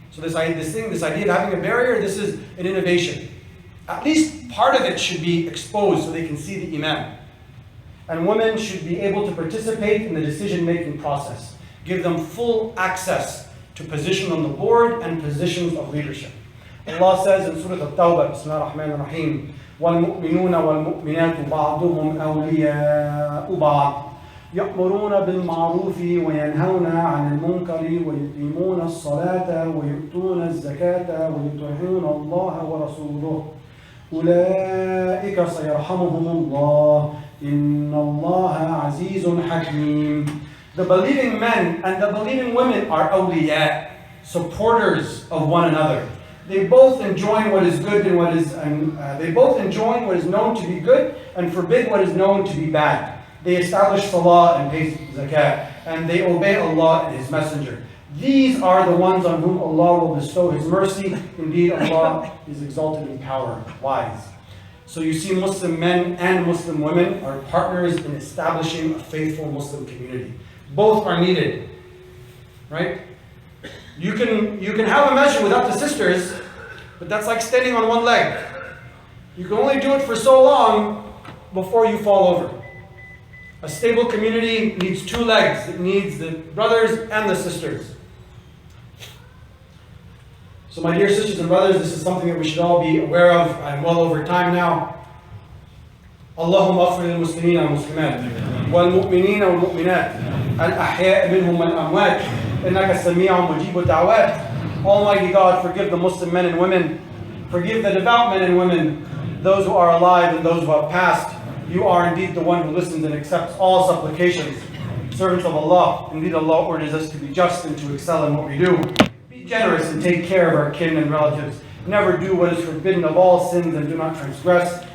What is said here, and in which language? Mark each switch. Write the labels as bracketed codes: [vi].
[en] So this idea of having a barrier, this is an innovation. At least part of it should be exposed so they can see the imam. And women should be able to participate in the decision-making process. Give them full access to position on the board and positions of leadership. Allah says in Surah At-Tawbah, [ar] Bismillah ar-Rahman ar-Rahim, وَالْمُؤْمِنُونَ وَالْمُؤْمِنَاتُ بَعْضُهُمْ أَوْلِيَاءُ بَعْضٍ يأمرون بالمعروف وينهون عن المنكر ويقيمون الصلاة ويؤتون الزكاة ويطيعون الله ورسوله أولئك سيرحمهم الله إن الله عزيز حكيم. [en] The believing men and the believing women are awliya, supporters of one another. They both enjoin what is good and they both enjoin what is known to be good and forbid what is known to be bad. They establish salah and pay zakat, and they obey Allah and His Messenger. These are the ones on whom Allah will bestow His mercy. Indeed, Allah is exalted in power, wise. So you see, Muslim men and Muslim women are partners in establishing a faithful Muslim community. Both are needed, right? You can have a masjid without the sisters, But that's like standing on one leg. You can only do it for so long before you fall over. A stable community needs two legs. It needs the brothers and the sisters. So my dear sisters and brothers, this is something that we should all be aware of. I'm well over time now. [ar] اللهم اغفر للمسلمين والمسلمات والمؤمنين والمؤمنات الأحياء منهم والأموات إنك سميع مجيب الدعوات. [en] Almighty God, forgive the Muslim men and women. Forgive the devout men and women, those who are alive and those who have passed. You are indeed the one who listens and accepts all supplications. Servants of Allah, indeed Allah orders us to be just and to excel in what we do. Be generous and take care of our kin and relatives. Never do what is forbidden of all sins and do not transgress.